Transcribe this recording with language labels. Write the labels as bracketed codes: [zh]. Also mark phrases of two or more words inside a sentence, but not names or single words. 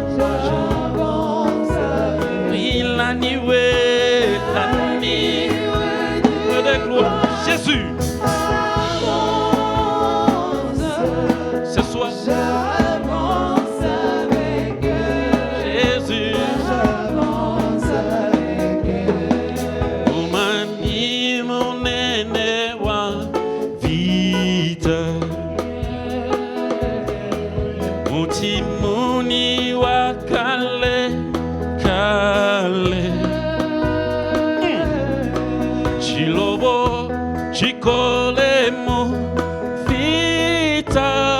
[fr] La nuit de gloire. Jésus ce soir j'avance avec Jésus j'avance avec mon mani mon [kg] nene wa vita mon timoni wa kale Chilobo, Chicolemo, Vita,